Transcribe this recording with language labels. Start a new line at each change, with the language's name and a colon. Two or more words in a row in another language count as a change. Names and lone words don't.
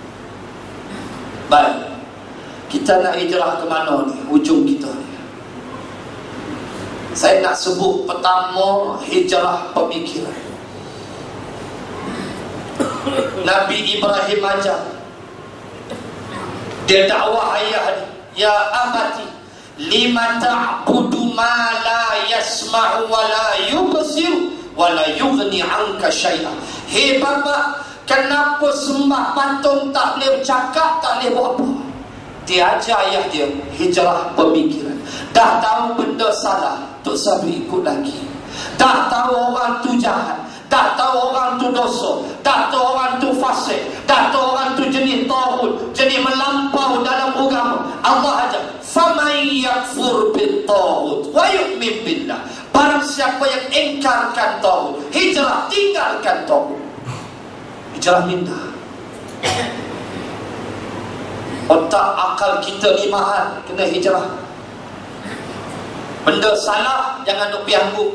Malay: Baik, kita nak hijrah ke mana ni? Ujung kita ni. Saya nak sebut pertama, hijrah pemikiran. Nabi Ibrahim ajar. Dia dakwah ayah dia,
Arabic: يا أبت لم تعبد ما لا يسمع ولا يبصر ولا يغني عنك شيئا.
Malay: Hei bapa, kenapa sembah patung tak boleh bercakap, tak boleh buat apa? Dia ajar ayah dia hijrah pemikiran. Dah tahu benda salah, tak sabar ikut lagi. Dah tahu orang tu jahat, dah tahu orang tu dosa, dah tahu orang tu fasik, dah tahu orang tu jenis taghut, jenis melampau dalam agama. Allah ajar,
Arabic: فمن يكفر بالطاغوت ويؤمن بالله.
Malay: Barang siapa yang ingkarkan taghut, hijrah, tinggalkan taghut. Hijrah minta. Otak akal kita ni mahal, kena hijrah. Benda salah jangan duk pergi angguk.